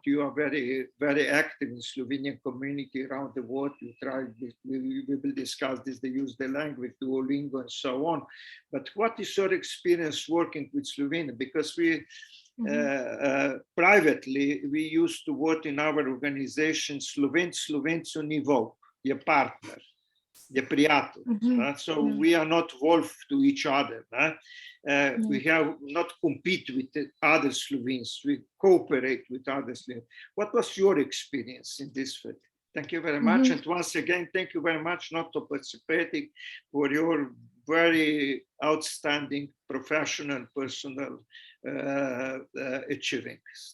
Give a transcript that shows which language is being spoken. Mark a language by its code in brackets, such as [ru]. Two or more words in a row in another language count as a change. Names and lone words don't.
[en] You are very, very active in Slovenian community around the world. You try. We will discuss this. They use the language, Duolingo, and so on. But what is your experience working with Slovenia? Because we. Privately, we used to work in our organization [sl] Slovencu nivo, je partner, je prijatelj. [en] So we are not wolf to each other. We have not compete with other Slovenes, we cooperate with other Slovenes. What was your experience in this field? Thank you very much. And once again, thank you very much not to participating for your very outstanding professional, personal achievements.